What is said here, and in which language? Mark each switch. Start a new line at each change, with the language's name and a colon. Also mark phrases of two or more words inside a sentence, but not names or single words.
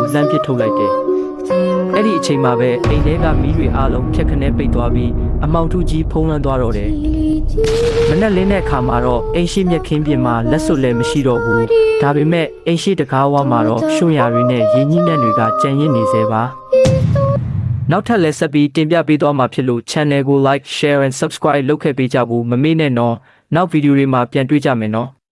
Burmese: လှမ်းပစ်ထုတ်လိုက်တယ်အဲ့ဒီအချိန်မှာပဲအိမ်ထဲကမီးတွေအားလုံးဖြက်ခနဲပိတ်သွားပြီးအမောင်ထုကြီးဖုံးလွှမ်းသွားတော့တယ်မနက်လင်းတဲ့အခါမှာတော့အိမ်ရှိမြက်ခင်းပြင်မှာလက်စွပ်လည်းမရှိတော့ဘူးဒါပေမဲ့အိမ်ရှိတကားဝါမှာတော့ရွှွန်ရတွေနဲ့ရင်းနှီးနှံတွေကကြံရစ်နေသေးပါနောက်ထပ်လည်းဆက်ပြီးတင်ပြပေးသွားမှာဖြစ်လို့ channel ကို
English: like share and subscribe
Burmese: လုပ်ခဲ့ပေးကြဖို့မမေ့နဲ့နော်နောက်ဗီဒီယိုတွေမှာပြန်တွေ့ကြမယ်နော်